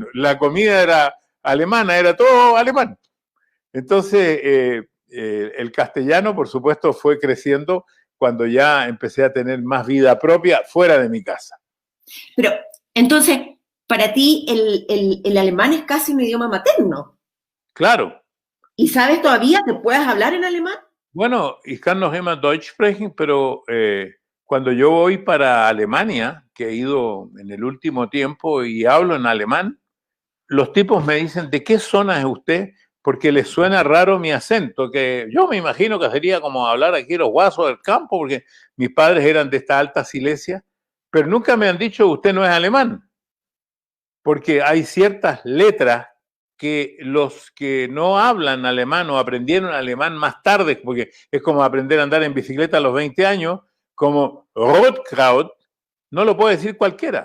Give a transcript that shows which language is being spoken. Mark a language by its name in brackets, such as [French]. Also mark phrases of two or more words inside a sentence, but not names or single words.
[Spanish] La comida era alemana, era todo alemán. Entonces, el castellano, por supuesto, fue creciendo cuando ya empecé a tener más vida propia fuera de mi casa. Pero, entonces, para ti el alemán es casi un idioma materno. Claro. ¿Y sabes todavía que puedes hablar en alemán? Bueno, [German] ich kann noch immer Deutsch sprechen, [Spanish] pero cuando yo voy para Alemania, que he ido en el último tiempo y hablo en alemán, los tipos me dicen, ¿de qué zona es usted? Porque les suena raro mi acento, que yo me imagino que sería como hablar aquí los guasos del campo, porque mis padres eran de esta Alta Silesia, pero nunca me han dicho, usted no es alemán, porque hay ciertas letras que los que no hablan alemán o aprendieron alemán más tarde, porque es como aprender a andar en bicicleta a los 20 años, como Rotkraut, no lo puede decir cualquiera.